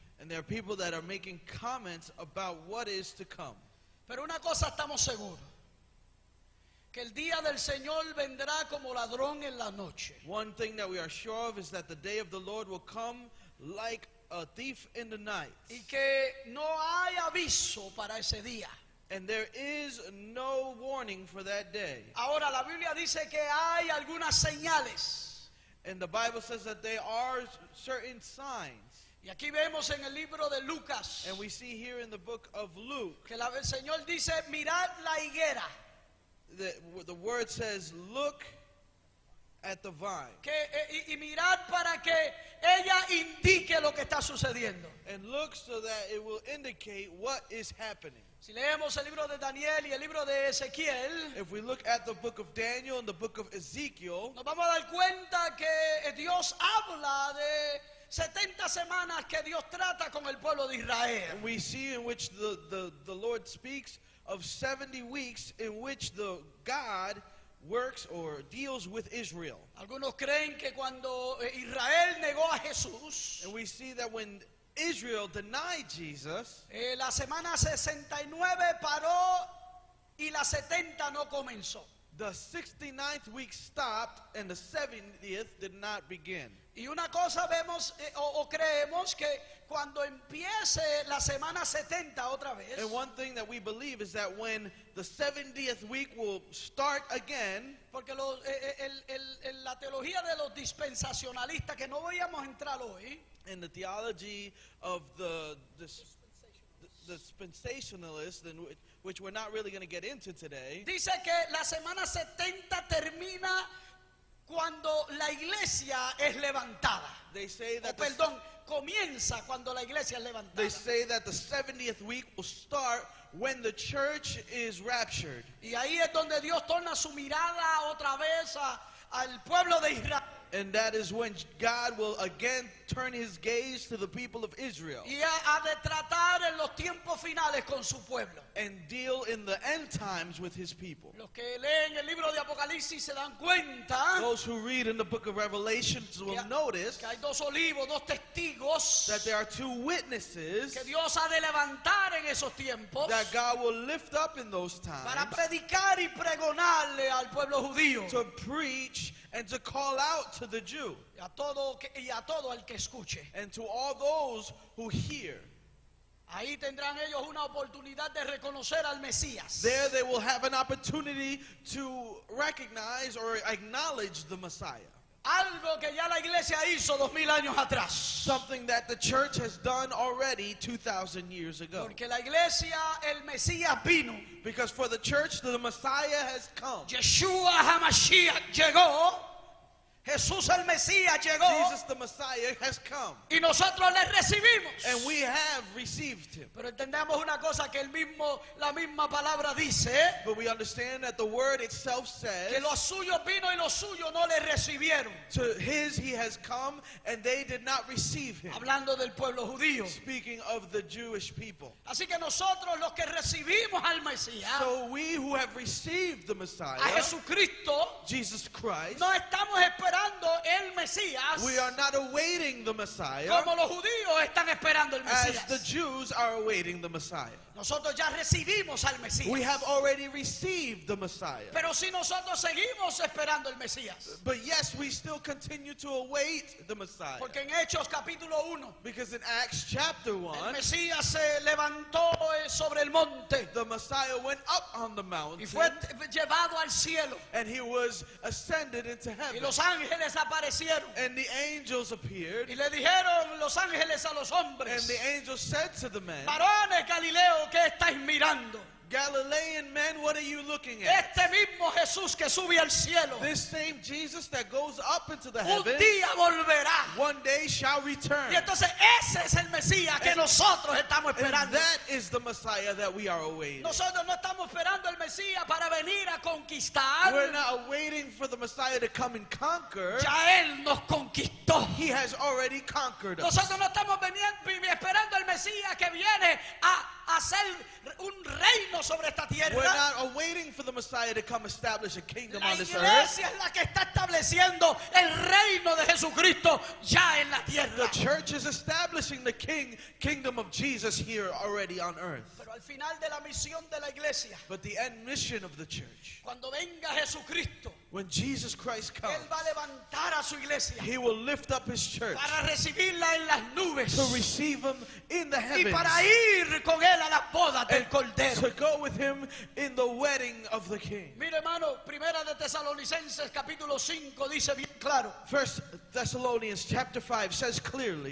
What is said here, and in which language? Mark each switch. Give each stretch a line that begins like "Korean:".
English: And there are people that are making comments about what is to come.
Spanish: Pero una cosa estamos seguros, que el día del Señor vendrá como ladrón en la noche.
English: One thing that we are sure of is that the day of the Lord will come like a thief in the night.
Spanish: Y que no hay aviso para ese día.
English: And there is no warning for that day.
Spanish: Ahora la Biblia dice que hay algunas señales.
English: And the Bible says that there are certain signs.
Spanish: Y aquí vemos en el libro de Lucas
English: And we see here in the book of Luke,
Spanish: que el Señor dice, mirad la higuera.
English: the word says, look at the vine.
Spanish: Y mirad para que ella indique lo que está sucediendo.
English: And look so that it will indicate what is happening.
Spanish: Si leemos el libro de Daniel y el libro de Ezequiel,
English: If we look at the book of Daniel and the book of Ezekiel,
Spanish: nos vamos a dar cuenta que Dios habla de 70 semanas que Dios trata con el pueblo de Israel.
English: we see in which the Lord speaks of 70 weeks in which the God works or deals with Israel.
Spanish: Algunos creen que cuando Israel negó a Jesús,
English: And we see that when Israel denied Jesus,
Spanish: la semana 69 paró y la 70 no comenzó.
English: the 69th week stopped and the 70th did not begin.
Spanish: Y una cosa vemos o creemos que cuando empiece la semana 70 otra vez,
English: And one thing that we believe is that when the 70th week will start again,
Spanish: porque la teología de los dispensacionalistas, que no vayamos a entrar hoy,
English: in the theology of the dispensationalists, which we're not really going to get into today,
Spanish: dice que la semana 70 termina cuando la iglesia es levantada.
English: they say
Spanish: O
English: that
Spanish: perdón, comienza cuando la iglesia es levantada.
English: they say that the 70th week will start when the church is raptured.
Spanish: Y ahí es donde Dios torna su mirada otra vez al pueblo de Israel.
English: And that is when God will again turn his gaze to the people of Israel
Spanish: Y ha de tratar en los tiempos finales con su pueblo.
English: and deal in the end times with his people.
Spanish: Los que leen el libro de Apocalipsis se dan cuenta
English: Those who read in the book of Revelation will notice
Spanish: que hay dos olivos, dos testigos
English: that there are two witnesses
Spanish: que Dios ha de levantar en esos tiempos
English: that God will lift up in those
Spanish: para
English: times
Spanish: predicar y pregonarle al pueblo judío
English: to preach and to call out to the Jew
Spanish: y a todo el que escuche.
English: and to all those who hear.
Spanish: Ahí tendrán ellos una oportunidad de reconocer al Mesías.
English: There they will have an opportunity to recognize or acknowledge the Messiah.
Spanish: Algo que ya la iglesia hizo 2000 años atrás.
English: Something that the church has done already 2,000 years ago.
Spanish: Porque la iglesia, el Mesías vino.
English: Because for the church, the Messiah has come.
Spanish: Yeshua HaMashiach llegó. Jesús el Mesías llegó.
English: Jesus the Messiah has come.
Spanish: Y nosotros le recibimos.
English: And we have received him.
Spanish: Pero entendemos una cosa que la misma palabra dice.
English: But we understand that the word itself says,
Spanish: Que los suyos vino y los suyos no le recibieron.
English: to his he has come and they did not receive him.
Spanish: Hablando del pueblo judío.
English: Speaking of the Jewish people.
Spanish: Así que nosotros los que recibimos al Mesías,
English: So we who have received the Messiah,
Spanish: a Jesucristo,
English: Jesus Christ,
Spanish: no estamos esperando el Mesías
English: we are not awaiting the Messiah
Spanish: como los judíos están esperando el
English: as
Spanish: Mesías.
English: the Jews are awaiting the Messiah.
Spanish: Nosotros ya recibimos al Mesías.
English: We have already received the Messiah.
Spanish: Pero si nosotros seguimos esperando el Mesías.
English: But yes, we still continue to await the Messiah.
Spanish: Porque en Hechos capítulo 1,
English: Because in Acts chapter
Spanish: el
English: 1,
Spanish: Mesías se levantó sobre el monte
English: the Messiah went up on the mountain
Spanish: y fue llevado al cielo.
English: and he was ascended into
Spanish: Y
English: heaven.
Spanish: los ángeles aparecieron.
English: And the angels appeared,
Spanish: Y le dijeron los ángeles a los
English: and
Spanish: hombres:
English: the angels said to the men,
Spanish: varones Galileo, ¿qué estáis mirando?
English: Galilean men, what are you looking at?
Spanish: Este mismo Jesús que sube al cielo,
English: This same Jesus that goes up into the
Spanish: un
English: heavens,
Spanish: día volverá.
English: one day shall return.
Spanish: Y entonces ese es el Mesías que nosotros estamos
English: And
Spanish: esperando.
English: that is the Messiah that we are awaiting.
Spanish: Nosotros no estamos esperando el Mesías para venir a conquistar.
English: We're not waiting for the Messiah to come and conquer.
Spanish: Ya Él nos conquistó.
English: He has already conquered us.
Spanish: Nosotros no estamos esperando el Mesías que viene a hacer un reino sobre esta
English: We're
Spanish: tierra.
English: not awaiting for the Messiah to come establish a kingdom
Spanish: La
English: on this earth.
Spanish: iglesia es la que está estableciendo el reino de Jesucristo ya en la
English: The church is establishing the kingdom of Jesus here already on earth.
Spanish: Pero al final de la misión de la iglesia,
English: But the end mission of the church,
Spanish: cuando venga Jesucristo,
English: when Jesus Christ comes,
Spanish: Él va a levantar a su iglesia
English: he will lift up his church
Spanish: para recibirla en las nubes
English: to receive him in the
Spanish: y
English: heavens,
Spanish: para ir con Él a las bodas del
English: and
Spanish: Cordero.
English: to go with him in the wedding of the King.
Spanish: Mire, hermano, Primera de Tesalonicenses capítulo 5 dice bien claro
English: First Thessalonians chapter 5 says clearly